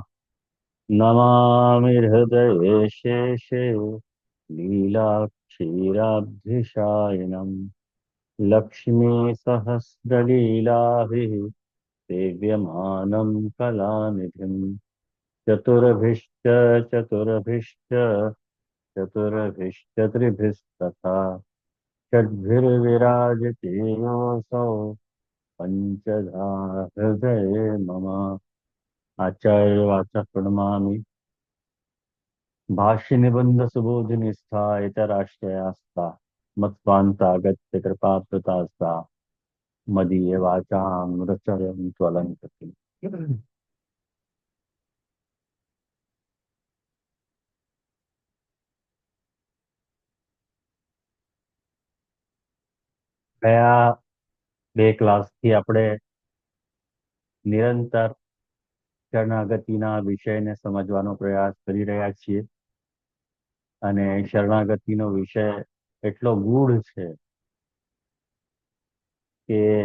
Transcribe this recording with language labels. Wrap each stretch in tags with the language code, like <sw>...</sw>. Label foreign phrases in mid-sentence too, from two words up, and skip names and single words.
<sa>नमामि हृदये शेषे लीलाक्षीराब्धिशायिनम् लक्ष्मीसहस्रलीलाभिः सेव्यमानं कलानिधिम् चतुर्भिश्च चतुर्भिश्च चतुर्भिश्च त्रिभिस्तथा षड्भिर्विराजते योऽसौ पञ्चधा हृदये मम। आचार्यवाचः प्रणमामि। भाष्यनिबन्धसुबोधिनिस्था इतराश्रयास्ता मत्स्वान्तागत्य कृपाप्रतास्ता मदीये वाचां रचयन्तु अलङ्कृतिम्।</sa> <gu>ગયા બે ક્લાસથી આપણે નિરંતર શરણાગતિના વિષયને સમજવાનો પ્રયાસ કરી રહ્યા છીએ અને શરણાગતિનો વિષય એટલો ગૂઢ છે કે</gu>